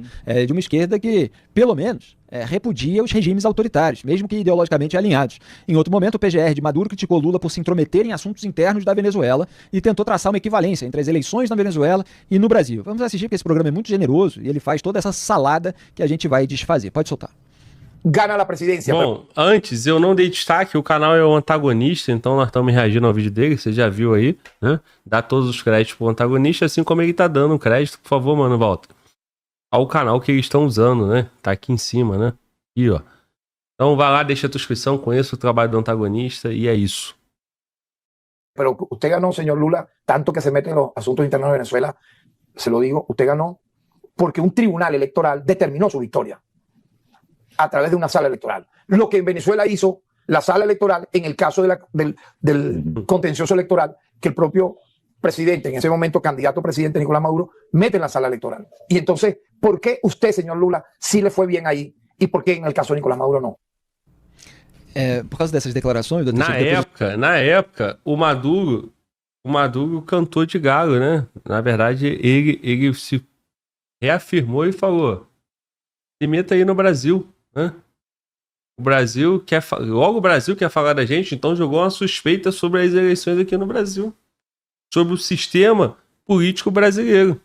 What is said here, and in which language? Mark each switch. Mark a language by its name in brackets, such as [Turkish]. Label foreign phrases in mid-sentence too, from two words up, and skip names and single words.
[Portuguese] De uma esquerda que, pelo menos, repudia os regimes autoritários, mesmo que ideologicamente alinhados. Em outro momento, o PGR de Maduro criticou Lula por se intrometer em assuntos internos da Venezuela e tentou traçar uma equivalência entre as eleições na Venezuela e no Brasil. Vamos assistir, porque esse programa é muito generoso e ele faz toda essa salada que a gente vai desfazer. Pode soltar. [Spanish] Gana la presidencia. [Portuguese] Bom, antes eu não dei destaque, o canal é o antagonista, então nós estamos reagindo ao vídeo dele, você já viu aí, né? Dá todos os créditos pro antagonista, assim como ele tá dando crédito, por favor, mano, volta. Ao canal que eles estão usando, né? Tá aqui em cima, né? Aqui, ó. Então vai lá, deixa a tua inscrição, conheça o trabalho do antagonista e é isso. [Spanish] Pero usted ganó, señor Lula, tanto que se mete en los asuntos internos de Venezuela, se lo digo, usted ganó porque un tribunal electoral determinó su victoria a través de una sala electoral. Lo que en Venezuela hizo la sala electoral en el caso del contencioso electoral, que el propio presidente, en ese momento candidato a presidente Nicolás Maduro, mete en la sala electoral. Y entonces, ¿por qué usted, señor Lula, sí le fue bien ahí y por qué en el caso de Nicolás Maduro no? [Portuguese] Por causa dessas declarações... Na época, o Maduro cantou de galo, né? Na verdade, ele se reafirmou e falou, se meta aí no Brasil, né? O Brasil quer falar da gente, então jogou uma suspeita sobre as eleições aqui no Brasil, sobre o sistema político brasileiro.